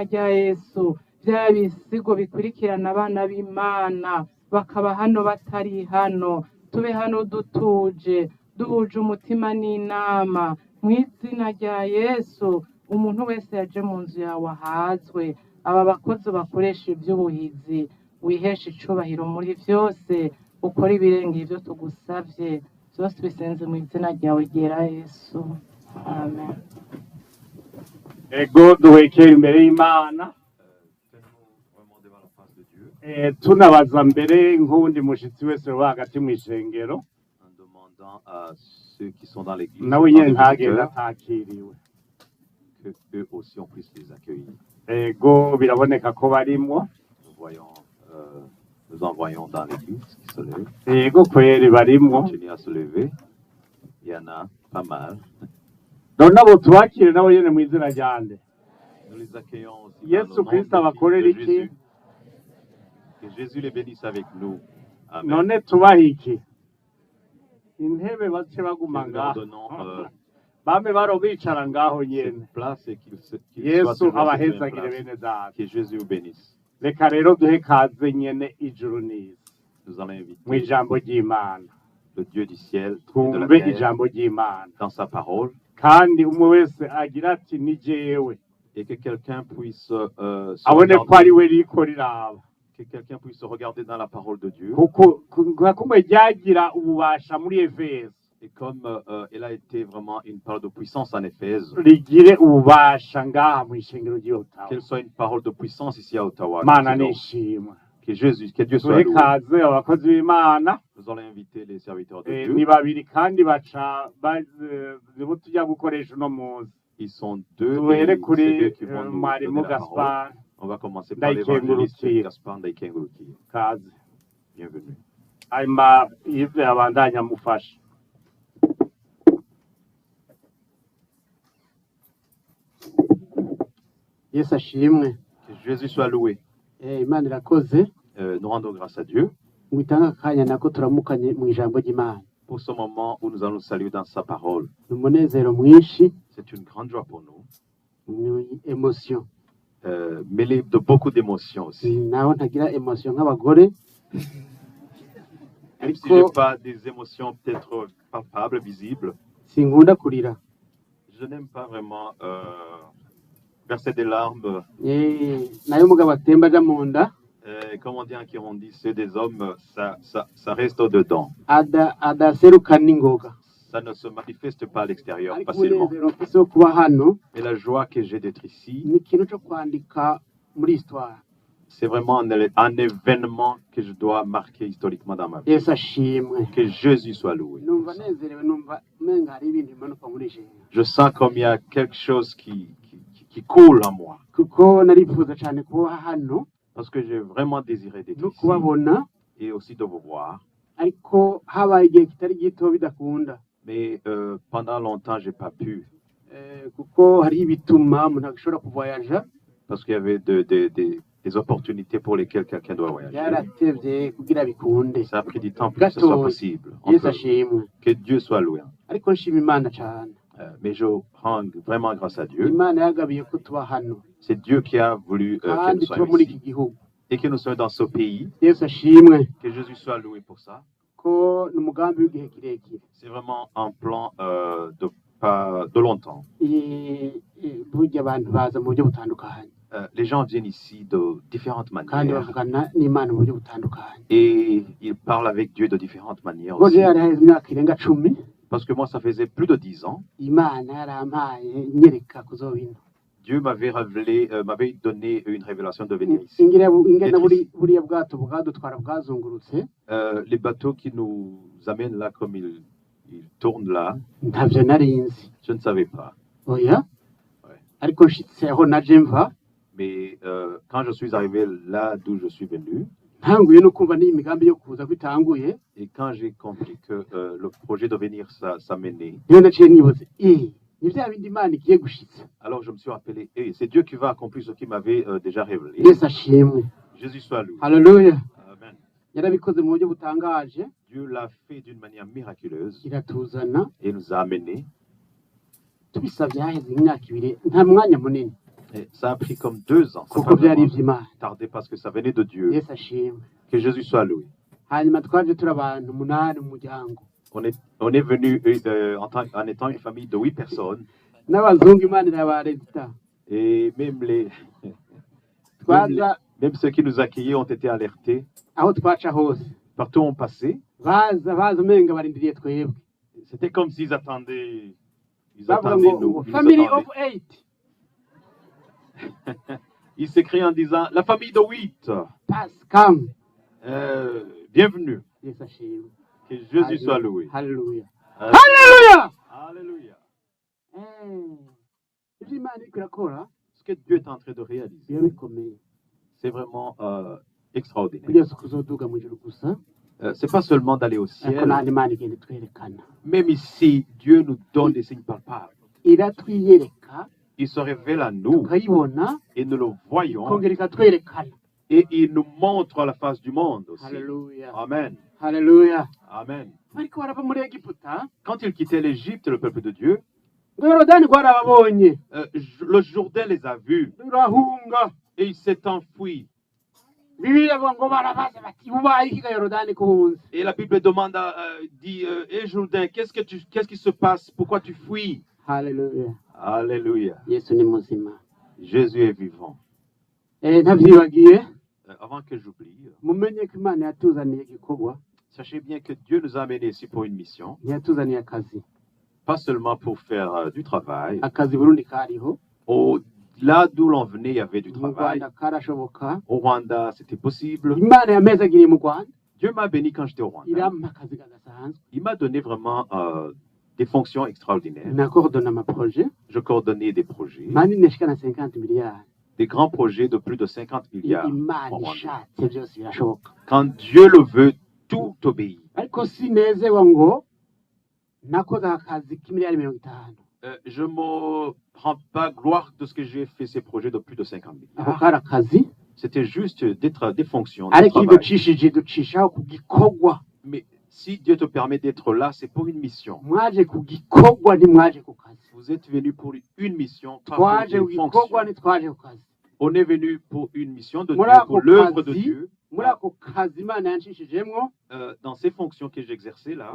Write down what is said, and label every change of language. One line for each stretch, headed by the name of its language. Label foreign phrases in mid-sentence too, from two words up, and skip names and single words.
Rundi: rya yesu bya bisigo bikurikirana abana b'imana bakaba hano batari hano tube hano dutuje duhuje umutima n'inama mu izina rya yesu umuntu wese yaje mu nzu yawe ahazwe aba bakozi bakoresha iby'ubuhizi wihesha icubahiro muri byose ukora ibirengeye ibyo tugusabye byose bisenze mu izina ryawe ryera yesu amen ego duhekera imbere y'Imana
French: Tenons vraiment devant la face de Dieu
Rundi: tunabaza mbere nk'uwundi mushitsi wese uba hagati mu ishengero
French: en demandant à ceux qui sont dans l'église,
Rundi: nawe
French: en
Rundi: nyene
French: tant que
Rundi: ntagenda
French: visiteurs,
Rundi: atakiriwe
French: que eux aussi on puisse les accueillir.
Rundi: ego biraboneka ko barimwo
French: Nous voyons, nous en voyons dans l'église qui se lèvent,
Rundi: ego kweri barimwo
French: continuent à se lever. Il y en a pas mal.
Rundi: none abo tubakire nabo nyene mu izina ryande
French: Nous les accueillons aussi dans
Rundi: Yesu
French: le nom
Rundi: Kristo
French: de
Rundi: abakorera iki
French: Jésus. Que Jésus les bénisse avec nous. Amen.
Rundi: none tubaha iki intebe bace
French: Que
Rundi: baguma
French: nous leur
Rundi: ngaho
French: donnons
Rundi: bame baro bicara ngaho nyene
French: cette place et qu'ils soient
Rundi: Yesu
French: toujours à cette même
Rundi: abahezagire
French: place.
Rundi: bene data
French: Que Jésus vous bénisse.
Rundi: reka rero duhe kaze nyene ijuru n'isi
French: Nous allons
Rundi: mu
French: inviter
Rundi: ijambo ry'Imana
French: le Dieu du ciel et de la
Rundi: twumve
French: terre
Rundi: ijambo ry'Imana
French: dans sa parole
Rundi: kandi umwe wese agira ati ni jewe
French: et que quelqu'un puisse se
Rundi: abone ko ari
French: regarder,
Rundi: we riko riraba
French: que quelqu'un puisse se regarder dans la parole de Dieu.
Rundi: kuko nka kumwe ryagira ububasha muri Efeso
French: Et comme elle a été vraiment une parole de puissance en Éphèse,
Rundi: rigire ububasha ngaha mu ishengero ry'Otawa
French: qu'elle soit une parole de puissance ici à Ottawa.
Rundi: Mana
French: Nous disons,
Rundi: nishimwe
French: que Dieu soit
Rundi: duhe
French: loué.
Rundi: kaze abakozi b'Imana
French: Nous allons inviter les serviteurs de
Rundi: ni
French: Dieu.
Rundi: babiri kandi baca bo tujya gukoresha uno munsi
French: Ils sont deux.
Rundi: duhere
French: Et
Rundi: kuri
French: c'est eux qui vont nous
Rundi: mwarimu
French: donner la parole.
Rundi: Gaspard
French: On va commencer par
Rundi: Ndayikengurukire.
French: l'évangéliste Gaspard Ndayikengurukire.
Rundi: kaze
French: Bienvenue.
Rundi: hanyuma yive abandanya amufasha Yesu ashimwe.
French: Que Jésus soit loué.
Rundi: Imana irakoze
French: Nous rendons grâce à Dieu
Rundi: ngo itange akanya nako turamukanye mu ijambo ry'Imana.
French: pour ce moment où nous allons saluer dans sa parole.
Rundi: Ni umunezero mwinshi,
French: C'est une grande joie pour nous,
Rundi: ni emotion.
French: mêlée de beaucoup d'émotions aussi.
Rundi: Naho ntagira emotion nk'abagore,
French: Même si
Rundi: ariko
French: je n'ai pas des émotions peut-être palpables, visibles,
Rundi: sinkunda kurira.
French: je n'aime pas vraiment verser des larmes.
Rundi: Nayo umugabo atemba aja mu nda
French: Comme on dit en Kirundi, c'est des hommes, ça reste au-dedans.
Rundi: adaserukana n'ingoga.
French: Ça ne se manifeste pas à l'extérieur
Rundi: Ariko
French: facilement.
Rundi: umunezero mfise wo kuba hano
French: Mais la joie que j'ai d'être ici,
Rundi: ni ikintu cyo kwandika muri histoire.
French: c'est vraiment un événement que je dois marquer historiquement dans ma vie.
Rundi: Yesu ashimwe.
French: Que Jésus soit loué.
Rundi: Numva nezerewe, numva umenga hari ibintu bimanuka muri ijuru.
French: Je sens comme il y a quelque chose qui coule en moi.
Rundi: Kuko narifuza cyane kuba hano
French: Parce que j'ai vraiment désiré d'être
Rundi: no
French: ici
Rundi: kubabona,
French: et aussi de vous voir.
Rundi: ariko habaye igihe kitari gito bidakunda.
French: Mais pendant longtemps, j'ai pas pu.
Rundi: Kuko hari ibituma umuntu ashobora kuvoyaja,
French: Parce qu'il y avait des opportunités pour lesquelles quelqu'un doit voyager.
Rundi: byaratevye kugira bikunde.
French: Ça a pris du temps pour que ce soit
Rundi: Gatoya.
French: possible. On
Rundi: Yesu
French: peut-
Rundi: ashimwe.
French: Que Dieu soit loué.
Rundi: Ariko nshima Imana cyane.
French: Mais je rends vraiment grâce à Dieu.
Rundi: Imana yagabiye ko tuba hano
French: C'est Dieu qui a voulu que nous
Rundi: kandi tuba
French: soyons
Rundi: muri iki
French: ici.
Rundi: gihugu.
French: Et que nous soyons dans ce pays.
Rundi: Yesu ashimwe
French: Que Jésus soit loué pour ça.
Rundi: ko ni umugambi w'igihe kirekire.
French: C'est vraiment un plan de longtemps.
Rundi: Burya abantu baza mu buryo butandukanye
French: Les gens viennent ici de différentes
Rundi: kandi
French: manières.
Rundi: bavugana n'Imana mu buryo butandukanye.
French: Et ils parlent avec Dieu de différentes manières
Rundi: Ubwo
French: aussi.
Rundi: rero hari haheze imyaka irenga 10,
French: Parce que moi, ça faisait plus de 10 ans.
Rundi: Imana yarampaye nyereka kuzoba ino.
French: Dieu m'avait révélé, m'avait donné une révélation de venir ici.
Rundi: ingena
French: Être ici.
Rundi: buriya bwato bwadutwara bwazungurutse
French: Les bateaux qui nous amènent là comme ils tournent là,
Rundi: ntavyo narinzi.
French: je ne savais pas.
Rundi: Oya
French: Ouais.
Rundi: ariko nshitse aho naje mva
French: Mais quand je suis arrivé là d'où je suis venu,
Rundi: ntanguye no kumva n'iyi migambi yo kuza kwitanguye,
French: et quand j'ai compris que le projet de venir s'amenait,
Rundi: niyo naciye nibuze ni bya bindi Imana igiye gushitsa.
French: alors je me suis rappelé, hey, c'est Dieu qui va accomplir ce qu'il m'avait déjà révélé.
Rundi: Yesu ashimwe.
French: Jésus soit loué.
Rundi: Haleluya. Amen. Yarabikoze mu buryo butangaje,
French: Dieu l'a fait d'une manière miraculeuse
Rundi: iratuzana
French: et nous a amenés.
Rundi: tubisabye haheze imyaka 2 nta mwanya munini
French: Et ça a pris comme 2 ans. Ça
Rundi: kuko
French: a
Rundi: byari
French: vraiment
Rundi: ivy'Imana.
French: tardé parce que ça venait de Dieu.
Rundi: Yesu ashimwe.
French: Que Jésus soit loué.
Rundi: Hanyuma twaje turi abantu 8 mu muryango
French: On est venu en étant une famille de 8 personnes.
Rundi: n'abazungu, Imana irabarezita.
French: Et même
Rundi: Twaza
French: même ceux qui nous accueillaient ont été alertés.
Rundi: aho twaca hose
French: Partout où on passait,
Rundi: baza umenga barindiriye twebwe.
French: c'était comme s'ils attendaient. Ils
Rundi: Bavuga
French: attendaient
Rundi: ngo
French: nous. Ils nous
English: family
French: attendaient.
English: of 8.
French: Il s'écrie en disant, la famille de 8,
Rundi: Pasikamu.
French: bienvenue.
Rundi: Yesu ashimwe.
French: Que Jésus soit loué.
Rundi: Haleluya. Euh, Haleluya.
French: Alléluia.
Rundi: Ibyo Imana iriko irakora
French: Ce que Dieu est en train de réaliser,
Rundi: biba bikomeye.
French: c'est vraiment extraordinaire.
Rundi: Kugeza kuzoduga mu ijuru gusa
French: C'est pas seulement d'aller au
Rundi: ariko
French: ciel,
Rundi: n'andi Imana igenda itwerekana.
French: même ici, Dieu nous donne des signes palpables.
Rundi: Iratwiyereka
French: Il se révèle à nous
Rundi: tukayibona
French: et nous le voyons
Rundi: ikongera ikatwerekana.
French: et il nous montre à la face du monde aussi.
Rundi: Haleluya. Amen. Haleluya. Amen. Bariko barava muri Egiputa
French: Quand ils quittaient l'Égypte, le peuple de Dieu,
Rundi: ngo Yorodani rwarababonye
French: le Jourdain les a vus
Rundi: rurahunga.
French: et il s'est enfui.
Rundi: Bibiliya ivuga ngo barabaza bati ubaye iki ga Yorodani kuhunze?
French: Et la Bible demande, dit, Jourdain, qu'est-ce qui se passe? Pourquoi tu fuis?
Rundi: Haleluya.
French: Alléluia.
Rundi: Yesu ni muzima.
French: Jésus est vivant.
Rundi: Ntabyibagiye
French: Avant que j'oublie,
Rundi: mumenye ko Imana yatuzaniye igikorwa,
French: sachez bien que Dieu nous a amenés ici pour une mission,
Rundi: ntiyatuzaniye akazi.
French: pas seulement pour faire du travail.
Rundi: Akazi Burundi kariho,
French: Là d'où l'on venait, il y avait du
Rundi: mu
French: travail.
Rundi: Rwanda karashoboka.
French: Au Rwanda, c'était possible.
Rundi: Imana yamezagiriye mu Rwanda
French: Dieu m'a béni quand j'étais au Rwanda.
Rundi: irampa akazi kadasanzwe.
French: Il m'a donné vraiment des fonctions extraordinaires.
Rundi: Nakordona amaproje
French: Je coordonnais des projets,
Rundi: manini ashika na 50 miliyari.
French: des grands projets de plus de 50 milliards.
Rundi: Imana
French: au Rwanda.
Rundi: ishatse byose birashoboka.
French: Quand Dieu le veut, tout obéit.
Rundi: Ariko sinezewa ngo nakoze akazi k'imiliyari 50.
French: Je ne me rends pas gloire de ce que j'ai fait ces projets de plus de 50
Rundi: Ako
French: milliards.
Rundi: kari akazi
French: C'était juste des fonctions, du
Rundi: ariko iyo
French: travail.
Rundi: ducishije ducishaho ku gikorwa.
French: Mais si Dieu te permet d'être là, c'est pour une mission.
Rundi: Mwaje ku gikorwa ntimwaje ku kazi.
French: Vous êtes venu pour une mission, pas pour
Rundi: Twaje ku
French: une fonction.
Rundi: gikorwa ntitwaje ku kazi.
French: On est venu pour une mission de Dieu,
Rundi: Muri ako
French: pour l'œuvre de
Rundi: kazi,
French: Dieu.
Rundi: muri ako kazi Imana yanshishijemwo,
French: Dans ces fonctions que j'exerçais là,